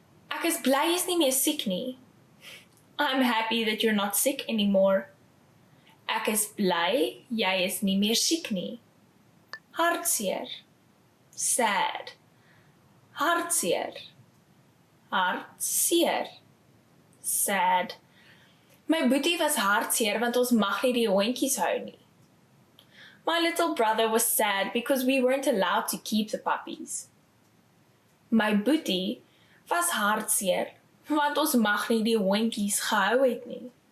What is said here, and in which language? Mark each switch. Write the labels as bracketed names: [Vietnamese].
[Afrikaans] Ek is bly jy is nie meer siek nie. [English] I'm happy that you're not sick anymore. [Afrikaans] Ek is bly jy is nie meer siek nie. Hartseer. Sad. Hartseer. Hartseer. Sad. My boetie was hartseer want ons mag nie die hondjies hou nie. [English] My little brother was sad because we weren't allowed to keep the puppies. [Afrikaans] My boetie was hartseer want ons mag nie die hondjies gehou het nie.